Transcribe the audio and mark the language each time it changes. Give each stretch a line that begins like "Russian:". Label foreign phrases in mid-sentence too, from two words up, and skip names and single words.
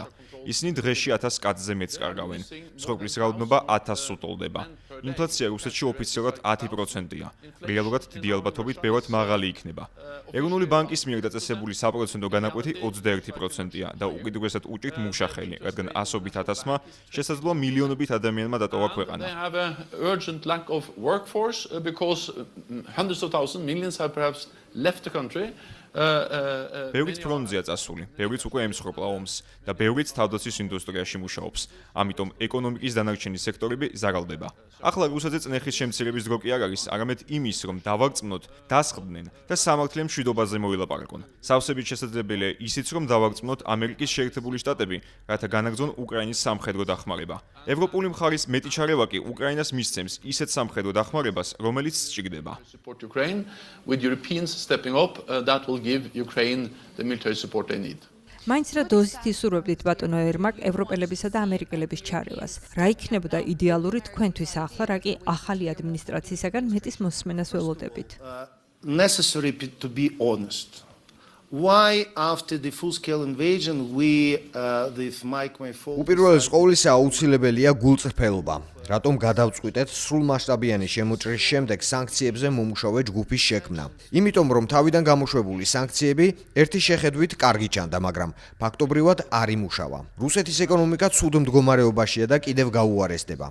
Georgian: ისინი დღეში 1000 კაცზე მეც კარგავენ. მსხვერპლის რაოდენობა 1000-ს უტოლდება. ინფლაცია რუსეთში ოფიციალურად 10%-ია. რეალურად დიდი ალბათობით ბევრად მაღალი იქნება. ეროვნული ბანკის მიერ დაწესებული საპროცენტო განაკვეთი 21%-ია და უკიდურესად უჭირთ მუშახელი, რადგან ასობით ათასმა შესაძლოა მილიონობით ადამიანმა დატოვა ქვეყანა.
English: They have an urgent lack of workforce because hundreds of thousands, millions have perhaps left the country.
Georgian: ბევრიც ფრონტზეა წასული, ბევრიც უკვე ემსხვერპლა ომს და ბევრიც თავდაცვის ინდუსტრიაში მუშაობს. ამიტომ ეკონომიკის დანარჩენი სექტორები ზარალდება. ახლა რუსეთზე წნეხის შემცირების დრო კი არ არის, არამედ იმის, რომ დავარწმუნოთ, დასხდნენ და სამართლიან მშვიდობაზე მოილაპარაკონ. სავსებით შესაძლებელია ისიც, რომ დავარწმუნოთ ამერიკის შეერთებული შტატები, რათა განაგრძონ უკრაინის სამხედრო დახმარება. ევროპული მხარის მეტი ჩარევა კი უკრაინას მისცემს ისეთ სამხედრო დახმარებას, რომელიც სჭირდება.
English: Support Ukraine with Europeans stepping up, that will give Ukraine the military support they need.
Georgian: მაინც რა დოზით ისურვებდით ბატონო ერმაკ ევროპელებისა და ამერიკელების ჩარევას. რა იქნებოდა იდეალური თქვენთვის ახლა, რა კი ახალი ადმინისტრაციისაგან მეტის მოსმენას ველოდებით?
English: Necessary to be honest. Why after the full-scale invasion we with my focus
Georgian: უპირველეს ყოვლისა აუცილებელია გულწრფელობა. რატომ გადავწყვიტეთ სრულმასშტაბიანი შემოჭრის შემდეგ სანქციებზე მომუშავე ჯგუფის შექმნა? იმიტომ რომ თავიდან გამოშვებული სანქციები ერთი შეხედვით კარგი ჩანდა, მაგრამ ფაქტობრივად არ იმუშავა. რუსეთის ეკონომიკა ცუდ მდგომარეობაშია და კიდევ გაუარესდება.